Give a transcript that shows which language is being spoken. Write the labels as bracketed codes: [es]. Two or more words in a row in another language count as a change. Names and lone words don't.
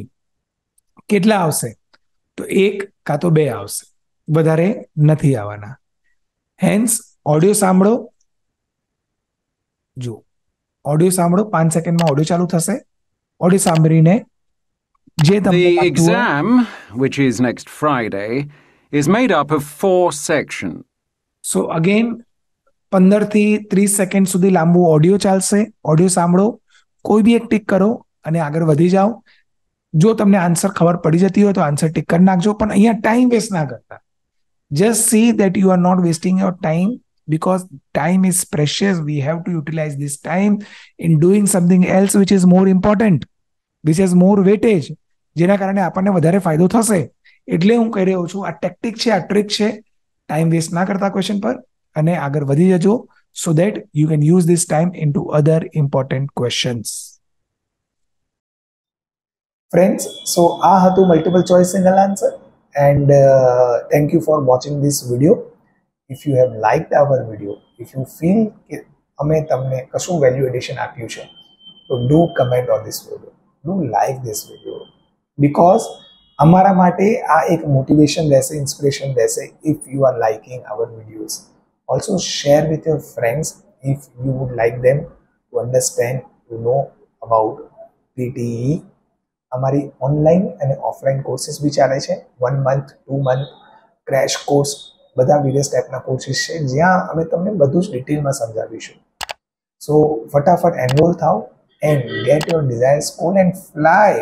[gu] કેટલા આવશે? તો 1 કાં તો 2 આવશે, વધારે નથી આવવાના. હેન્સ ઓડિયો સાંભળો. જો ઓડિયો સાંભળો, 5 સેકન્ડમાં ઓડિયો ચાલુ થશે. ઓડિયો સાંભળીને જે તમને [en] The exam, which is next Friday, is made up of 4 sections. so again [gu] 15 થી 30 સેકન્ડ સુધી લાંબુ ઓડિયો ચાલશે. ઓડિયો સાંભળો, કોઈ બી એક ટીક કરો અને આગળ વધી જાઓ. જો તમને આન્સર ખબર પડી જતી હોય તો આન્સર ટીક કરી નાખજો, પણ અહીંયા [en] time waste [gu] ના કરતા. [en] Just see that you are not wasting your time because time is precious. We have to utilize this time in doing something else which is more important, which has more weightage, [gu] જેના કારણે આપણને વધારે ફાયદો થશે. એટલે હું કહી રહ્યો છું, આ ટેક્ટિક છે, આ ટ્રિક છે. [en] time waste [gu] ના કરતા ક્વેશ્ચન પર અને આગળ વધી જજો [en] so that you can use this time into other important questions. Friends, so [gu] આ હતું [en] multiple choice single answer and thank you for watching this video. If you have liked our video, if you feel [gu] કે અમે તમને કશું વેલ્યુ એડિશન આપ્યું છે, તો [en] do comment on this video, do like this video, because [gu] અમારા માટે આ એક મોટિવેશન રહેશે, ઇન્સ્પિરેશન રહેશે. [en] if you are liking our videos, also share with your friends if you would like them to understand, to know about PTE. [gu] અમારી ઓનલાઈન અને ઓફલાઈન કોર્સીસ બી ચાલે છે. [en] 1 month, 2 month crash course, [gu] બધા વિવિધ ટાઈપના કોર્સીસ છે જ્યાં અમે તમને બધું જ ડિટેલમાં સમજાવીશું. [en] સો [gu] ફટાફટ એનરોલ થાઓ [en] and get your desire school and fly.